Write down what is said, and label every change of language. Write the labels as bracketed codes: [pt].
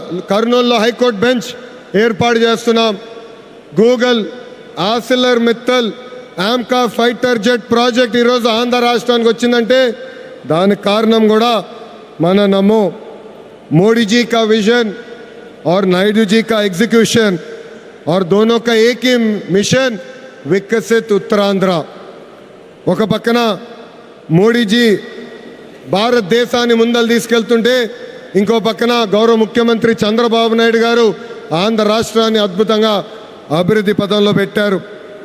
[te] కర్నూలులో high court bench ఏర్పాటు చేస్తున్నాం. Google, ఆసిలర్ Mittal, AMCA fighter jet project ఈరోజు ఆంధ్ర రాష్ట్రానికి వచ్చిందంటే దానికి కారణం కూడా మన నమో. [hi] మోడీజీ का विजन और नायडू जी का एग्जीक्यूशन और दोनों का एक ही मिशन विकसित उत्तरांध्र. [te] ఒక పక్కన మోడీజీ భారతదేశాన్ని ముందలు తీసుకెళ్తుంటే ఇంకో పక్కన గౌరవ ముఖ్యమంత్రి చంద్రబాబు నాయుడు గారు ఆంధ్ర రాష్ట్రాన్ని అద్భుతంగా అభివృద్ధి పదంలో పెట్టారు.